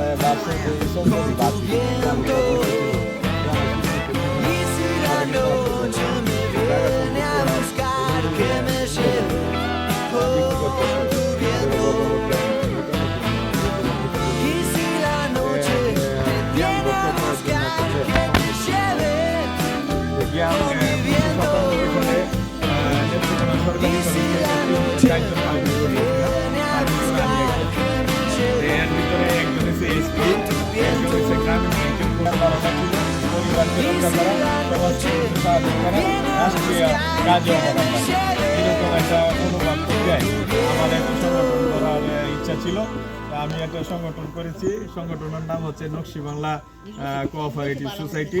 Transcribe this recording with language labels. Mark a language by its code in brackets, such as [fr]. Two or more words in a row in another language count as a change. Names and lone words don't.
[bn] সম্পত্তি বাদ দিয়ে আমি [es] Y si la noche me viene a buscar, que me lleve por tu viento. Y si la noche me viene a buscar, que me lleve por mi viento. Y si la noche me viene a buscar, que me lleve por tu viento. [bn] রাষ্ট্রীয় কাজে এরকম একটা অনুবাদ দেয় আমার একটা সংগঠন করার ইচ্ছা ছিল। আমি একটা সংগঠন করেছি, সংগঠনের নাম হচ্ছে নকশি বাংলা কোঅপারেটিভ সোসাইটি।